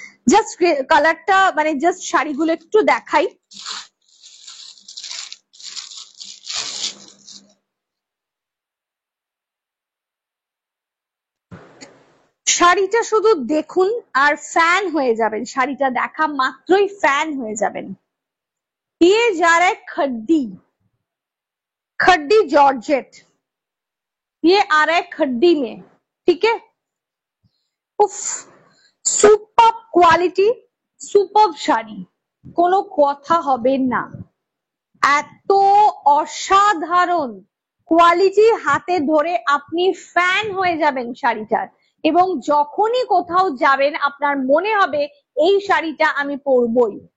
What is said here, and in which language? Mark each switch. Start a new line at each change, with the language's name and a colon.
Bangla: Just কালারটা মানে just শাড়িগুলো একটু দেখাই। শাড়িটা শুধু দেখুন আর ফ্যান হয়ে যাবেন, শাড়িটা দেখা মাত্রই ফ্যান হয়ে যাবেন।
Hindi: ये जा रहा है खड्डी, खड्डी जॉर्जेट, ये आ रहा है खड्डी में, ठीक है।
Bangla: উফ, সুপার কোয়ালিটি, সুপার শাড়ি, কোনো কথা হবে না, এত অসাধারণ কোয়ালিটি, হাতে ধরে আপনি ফ্যান হয়ে যাবেন শাড়িটার, এবং যখনই কোথাও যাবেন আপনার মনে হবে এই শাড়িটা আমি পরবই।